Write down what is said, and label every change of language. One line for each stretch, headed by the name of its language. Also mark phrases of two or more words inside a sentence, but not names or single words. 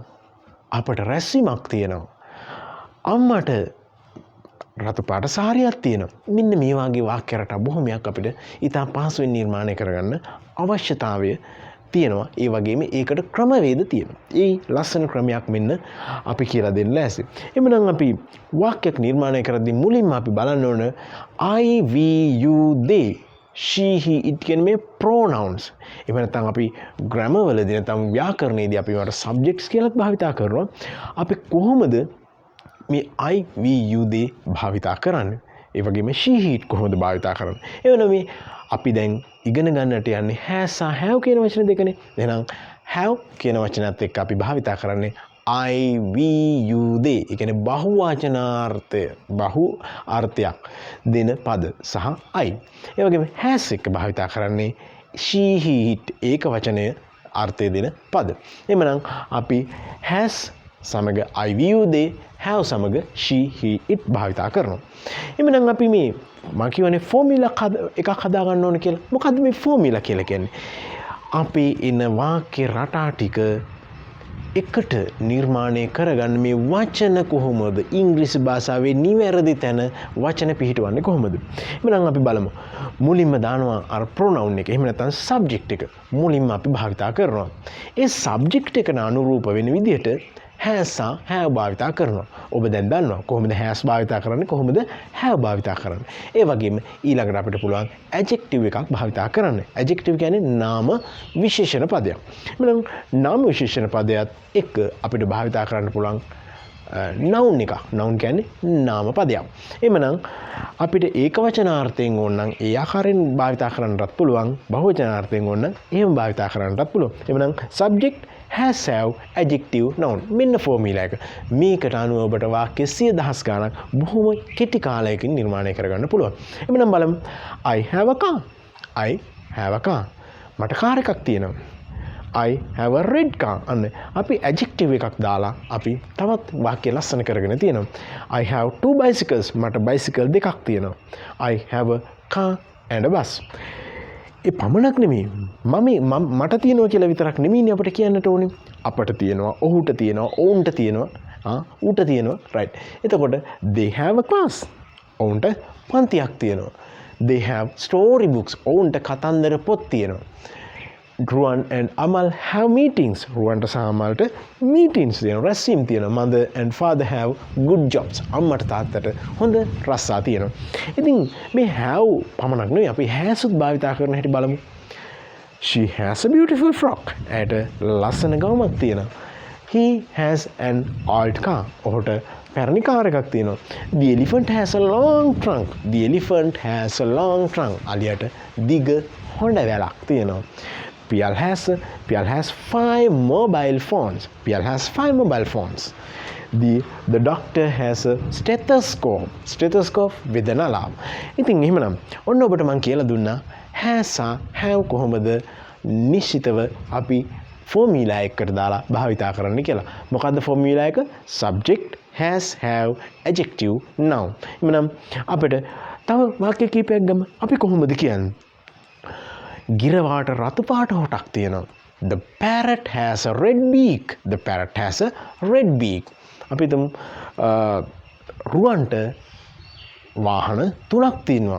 Sinhala: අපට රැස්වීමක් තියෙනවා. අම්මට රතු පාට සාරියක් තියෙනවා. මෙන්න මේ වගේ වාක්‍ය රටා බොහොමයක් අපිට ඉතා පහසුවෙන් නිර්මාණය කරගන්න අවශ්‍යතාවය තියෙනවා. ඒ වගේම ඒකට ක්‍රමවේද තියෙනවා. ඒ ලස්සන ක්‍රමයක් මෙන්න අපි කියලා දෙන්න ලෑස්ති. එhmenan අපි වාක්‍යයක් නිර්මාණය කරද්දී මුලින්ම අපි බලන්න ඕන
English: I, we, you, they, she, he, it
Sinhala: කියන මේ pronouns. එහෙම නැත්නම් අපි grammar වලදී නැත්නම් ව්‍යාකරණයේදී අපි ඒවට subjects කියලා භාවිතා කරනවා. අපි කොහොමද මේ
English: I, we, you, they
Sinhala: භාවිතා කරන්නේ? ඒ වගේම
English: she, he, it
Sinhala: කොහොමද භාවිතා කරන්නේ? එවනම් මේ අපි දැන් ඉගෙන ගන්නට යන්නේ has සහ have කියන වචන දෙකනේ. එහෙනම් have කියන වචනත් එක්ක අපි භාවිතා කරන්නේ
English: I, we, you, they.
Sinhala: ඒ කියන්නේ බහු අර්ථයක් දෙන පද සහ I. ඒ වගේම has එක්ක භාවිතා කරන්නේ
English: she, he, it
Sinhala: ඒක වචනය අර්ථය දෙන පද. එhmenan අපි has සමග
English: I, we, you, they, have
Sinhala: සමග
English: she, he, it
Sinhala: භාවිතා කරනවා. එhmenan අපි මේ මම කියවනේ ෆෝමියුලා එකක් හදා ගන්න ඕන කියලා. මොකද්ද මේ ෆෝමියුලා කියලා කියන්නේ? අපේ එන වාක්‍ය රටා ටික එකට නිර්මාණය කරගන්න මේ වචන කොහොමද? ඉංග්‍රීසි භාෂාවේ නිවැරදි තැන වචන පිහිටවන්නේ කොහොමද? එහෙනම් අපි බලමු. මුලින්ම දානවා අර pronoun එක. එහෙම නැත්නම් subject එක. මුලින්ම අපි භාවිතා කරනවා. ඒ subject එකට අනුරූප වෙන විදිහට
English: has have
Sinhala: භාවිතා කරනවා. ඔබ දැන් දන්නවා කොහොමද has භාවිතා කරන්නේ, කොහොමද have භාවිතා කරන්නේ. ඒ වගේම ඊළඟට අපිට පුළුවන් adjective එකක් භාවිතා කරන්න. adjective කියන්නේ නාම විශේෂණ පදයක්. එහෙනම් නාම විශේෂණ පදයක් එක්ක අපිට භාවිතා කරන්න පුළුවන් noun එකක්. noun කියන්නේ නාම පදයක්. එහෙනම් අපිට ඒකවචනාර්ථයෙන් ඕන නම් ඒ ආකාරයෙන් භාවිතා කරන්නත් පුළුවන්. බහුවචනාර්ථයෙන් ඕන නම් එහෙම භාවිතා කරන්නත් පුළුවන්. එහෙනම්
English: subject has have adjective noun
Sinhala: මෙන්න ෆෝමියුලා එක. මේකට අනුව ඔබට වාක්‍ය 100,000 ගණක් බොහොම කෙටි කාලයකින් නිර්මාණය කරගන්න පුළුවන්. එhmenan බලමු.
English: I have a car. I have a car.
Sinhala: මට කාර් එකක් තියෙනවා.
English: I have a red car.
Sinhala: අන්න අපි adjective එකක් දාලා අපි තවත් වාක්‍ය ලස්සන කරගෙන තියෙනවා.
English: I have two bicycles.
Sinhala: මට bicycle දෙකක් තියෙනවා.
English: I have a car and a bus.
Sinhala: ඒ පමණක් නෙමෙයි. මට තියෙනවා කියලා විතරක් නෙමෙයිනේ අපිට කියන්නට ඕනේ. අපට තියෙනවා, ඔහුට තියෙනවා, ඔවුන්ට තියෙනවා, ඌට තියෙනවා.
English: right. එතකොට they have a class.
Sinhala: ඔවුන්ට පන්තියක් තියෙනවා.
English: they have story books.
Sinhala: ඔවුන්ට කතන්දර පොත් තියෙනවා.
English: Ruwan and Amal have meetings.
Sinhala: රුවන්ට සහ අමල්ට meetings තියෙනවා. රැස්වීම් තියෙනවා.
English: Mother and father have good jobs.
Sinhala: අම්මට තාත්තට හොඳ රස්සා තියෙනවා. ඉතින් මේ have පමණක් නෙවෙයි අපි has උත් භාවිතා කරන හැටි බලමු.
English: She has a beautiful frock.
Sinhala: ඇයට ලස්සන ගවුමක් තියෙනවා.
English: He has an old car.
Sinhala: ඔහුට පැරණි කාර් එකක් තියෙනවා.
English: The elephant has a long trunk. The elephant has a long trunk.
Sinhala: අලියට දිග හොඬ වැලක් තියෙනවා.
English: Pial has 5 mobile phones. Pial has 5 mobile phones. The doctor has a stethoscope with an alarm.
Sinhala: ඉතින් එහෙමනම් ඔන්න ඔබට මම කියලා දුන්නා
English: has have
Sinhala: කොහොමද නිශ්චිතව අපි ෆෝමියුලා එකකට දාලා භාවිතා කරන්න කියලා. මොකද්ද ෆෝමියුලා එක?
English: subject has have adjective noun.
Sinhala: එමනම් අපිට තව වාක්‍ය කීපයක් ගමු. අපි කොහොමද කියන්නේ? ගිරවාට රතු පාට හොටක් තියෙනවා.
English: The parrot has a red beak. The parrot has a red beak.
Sinhala: අපි හිතමු රුවන්ට වාහන 3ක් තියෙනවා.